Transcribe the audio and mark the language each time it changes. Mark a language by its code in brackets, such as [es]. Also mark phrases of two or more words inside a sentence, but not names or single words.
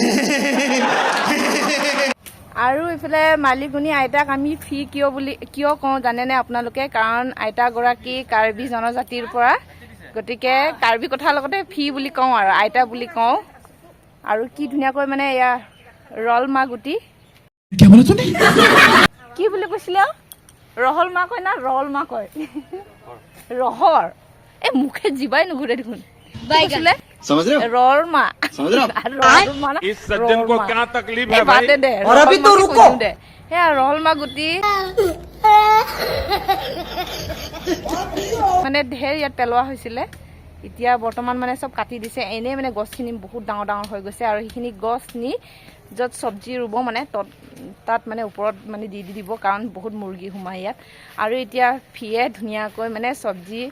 [as] আৰু ইফালে মালিকনী আইতাক আমি ফি কিয় কওঁ জানেনে আপোনালোকে কাৰণ আইতাগৰাকী কাৰ্বি জনজাতিৰ পৰা গতিকে কাৰ্বি কথাৰ লগতে ফি বুলি কওঁ আৰু আইতা বুলি কওঁ আৰু কি ধুনীয়াকৈ মানে এয়া ৰল মা গুটি কি বুলি কৈছিলে ৰহল মা কয় না ৰল মা কয় ৰহৰ এই মুখে জিবাই নুঘূৰে দেখোন [hi] समझ रहे हो रोल मा समझ रहे हो इस सज्जन को क्या तकलीफ है भाई और अभी तो रुको रोल मा गुटी [as] মানে ঢেৰ ইয়াত পেলোৱা হৈছিলে এতিয়া বৰ্তমান মানে চব কাটি দিছে এনেই মানে গছখিনি বহুত ডাঙৰ ডাঙৰ হৈ গৈছে আৰু সেইখিনি গছ নি য'ত চব্জি ৰুব মানে তাত মানে ওপৰত মানে দি দিব কাৰণ বহুত মুৰ্গী সোমাই ইয়াত আৰু এতিয়া ফিয়ে ধুনীয়াকৈ মানে চব্জি